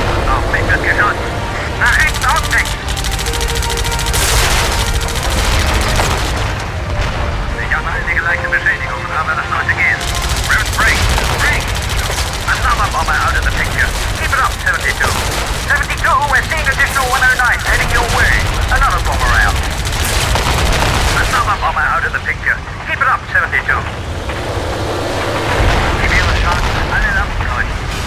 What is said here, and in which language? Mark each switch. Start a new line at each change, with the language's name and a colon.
German: Auf mich wird geschossen! Nach rechts, ausweichen! Ich habe einige leichte Beschädigungen, aber das sollte gehen.
English: Break! Another bomber out of the picture. Keep it up, 72. 72, we're seeing additional 109 heading your way. Another bomber out. Another bomber out of the picture. Keep it up, 72.
German: Gib mir eine Chance, alle Lampen leuchten.